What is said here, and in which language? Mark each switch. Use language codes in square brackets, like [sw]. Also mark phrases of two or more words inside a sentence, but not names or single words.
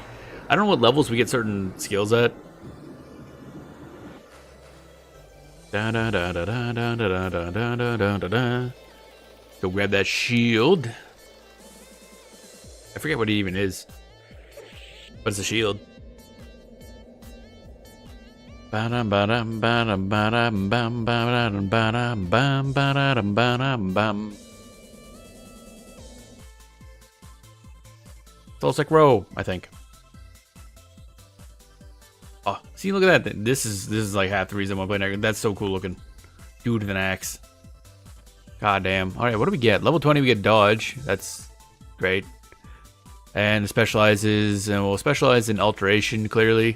[en] I don't know what levels we get certain skills at. Da da da da da da da da da da da da da. Go grab that shield. I forget what it even is. But it's a shield. Ba-dum ba-dum ba-dum ba-dum bum ba-dum ba-dum bum ba-dum ba-dum bum. Solsec Row, I think. Oh, see, look at that. This is like half the reason I want to play Nightmare. That's so cool looking. Dude with an axe. God damn. Alright, what do we get? Level 20 we get dodge. That's great. And it specializes, and we'll specialize in alteration, clearly.